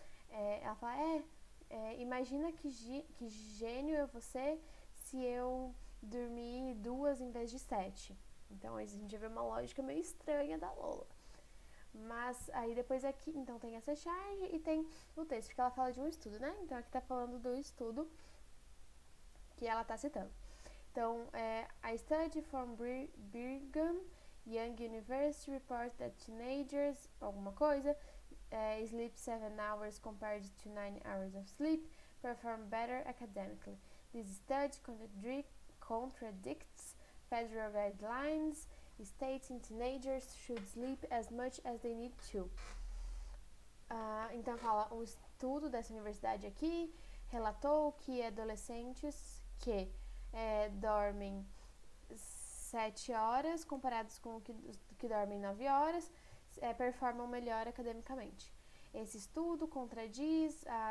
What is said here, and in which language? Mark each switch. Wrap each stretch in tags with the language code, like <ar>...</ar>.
<pt>Ela fala, imagina que gênio é você se eu dormir 2 em vez de 7. Então a gente vê uma lógica meio estranha da Lola. Mas aí depois aqui, então tem essa charge e tem o texto, que ela fala de um estudo, né? Então aqui tá falando do estudo que ela tá citando.</pt> <en>Então, a study from Brigham Young University reports that teenagers,</en> <pt>alguma coisa,</pt> <en>sleep 7 hours compared to 9 hours of sleep, perform better academically. This study contradicts federal guidelines stating teenagers should sleep as much as they need to.</en> <pt>Então fala, um estudo dessa universidade aqui relatou que adolescentes que dormem 7 horas comparados com que dormem 9 horas performam melhor academicamente. Esse estudo contradiz</pt>